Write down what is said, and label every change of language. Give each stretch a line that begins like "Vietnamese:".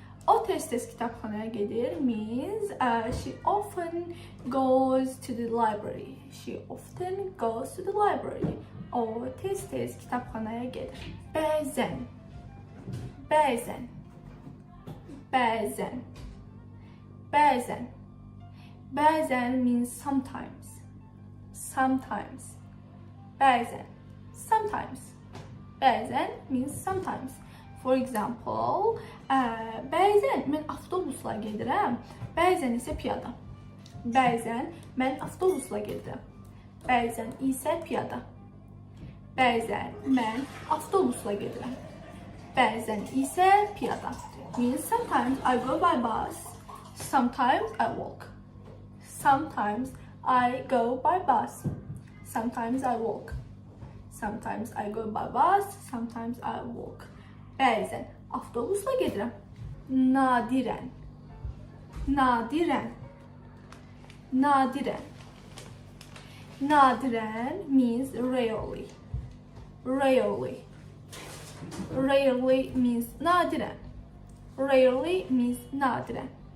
Azerbaijani: O tez-tez kitabxanaya gedir
English: means she often goes to the library. She often goes to the library.
Azerbaijani: O tez-tez kitabxanaya gedir. Bəzən. Bəzən. Bəzən. Bəzən. Bəzən
English: means sometimes. Sometimes.
Azerbaijani: Bəzən.
English: Sometimes.
Azerbaijani: Bəzən
English: means sometimes. For example,
Azerbaijani: bəzən mən avtobusla gedirəm, bəzən isə piyada. Bəzən mən avtobusla gedirəm, bəzən isə piyada. Bəzən mən avtobusla gedirəm, bəzən isə piyada.
English: Means sometimes I go by bus, sometimes I walk. Sometimes I go by bus, sometimes I walk. Sometimes I go by bus, sometimes I walk.
Azerbaijani: Bəzən avtobusla gedirəm, nadirən. Nadirən. Nadirən. Nadirən
English: means rarely. Rarely. Rarely means
Azerbaijani: nadirən.
English: Rarely means nadirən.